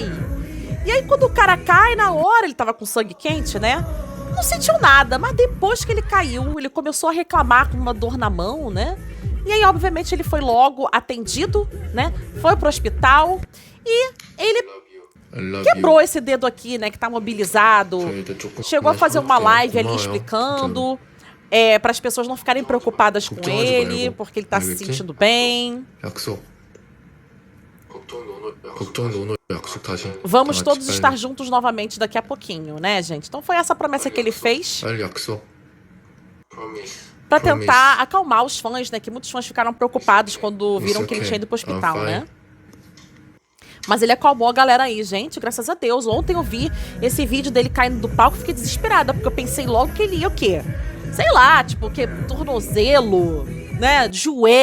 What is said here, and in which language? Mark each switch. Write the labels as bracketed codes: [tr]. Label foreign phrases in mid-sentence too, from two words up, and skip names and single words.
[pt] E aí quando o cara cai, na hora ele tava com sangue quente, né? Não sentiu nada, mas depois que ele caiu, ele começou a reclamar com uma dor na mão, né? E aí, obviamente, ele foi logo atendido, né? Foi pro hospital e ele [en] I love [pt] quebrou [en] you. [pt] esse dedo aqui, né, que tá mobilizado. [ko] 저희도 조금 [pt] Chegou a fazer uma live ali [ko] 고마워요. [pt] explicando, para as pessoas não ficarem preocupadas com [ko] 걱정하지 [pt] ele, [ko] 말고. [pt] porque ele tá se [ko] 알겠지? [pt] sentindo bem. [ko] 약속. 걱정 노노 약속 다시. [pt] Vamos [ko] 다 같이 [pt] todos [ko] 빨리. [pt] estar juntos novamente daqui a pouquinho, né, gente? Então foi essa promessa que ele fez [ko] 빨리 약속. [pt] pra [en] Promise. [pt] tentar acalmar os fãs, né? Que muitos fãs ficaram preocupados quando viram [en] It's [pt] que ele [en] okay. [pt] tinha ido pro hospital, [en] I'm [pt] né? [en] fine. [pt] Mas ele acalmou a galera aí, gente, graças a Deus. Ontem eu vi esse vídeo dele caindo do palco e fiquei desesperada, porque eu pensei logo que ele ia o quê? Sei lá, tipo, que tornozelo, né, joelho.